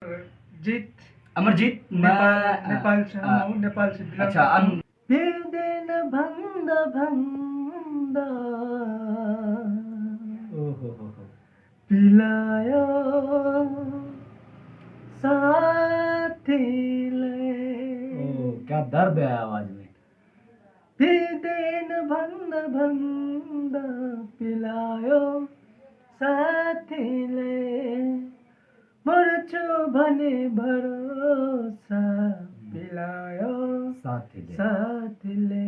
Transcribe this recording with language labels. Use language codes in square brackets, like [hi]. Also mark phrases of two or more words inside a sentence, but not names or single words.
[hi] जीत अमरजीत नेपाल से हम हूँ, नेपाल से बिलोंग अच्छा करता हूँ। [ne] पिउँदैन भन्दा भन्दा ओहो पिलायो साथीले [hi] क्या दर्द है आवाज में। [ne] पिँदैन भन्दा भन्दा पिलायो साथीले मर्छु भने भरोसा पिलायो साथीले।